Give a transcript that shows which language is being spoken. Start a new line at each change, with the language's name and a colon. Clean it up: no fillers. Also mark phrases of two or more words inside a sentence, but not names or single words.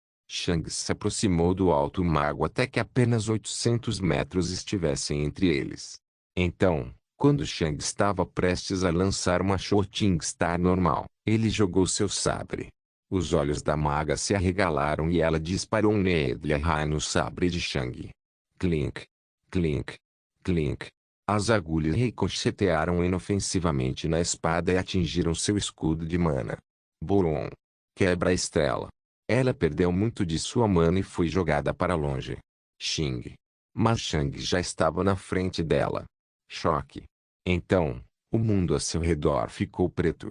Portuguese: Shang se aproximou do alto mago até que apenas 800 metros estivessem entre eles. Então, quando Shang estava prestes a lançar uma Shooting Star normal, ele jogou seu sabre. Os olhos da maga se arregalaram e ela disparou um Needle Eye no sabre de Shang. Clink, clink, clink. As agulhas ricochetearam inofensivamente na espada e atingiram seu escudo de mana. Bolon. Quebra a estrela. Ela perdeu muito de sua mana e foi jogada para longe. Xing. Mas Shang já estava na frente dela. Choque. Então, o mundo a seu redor ficou preto.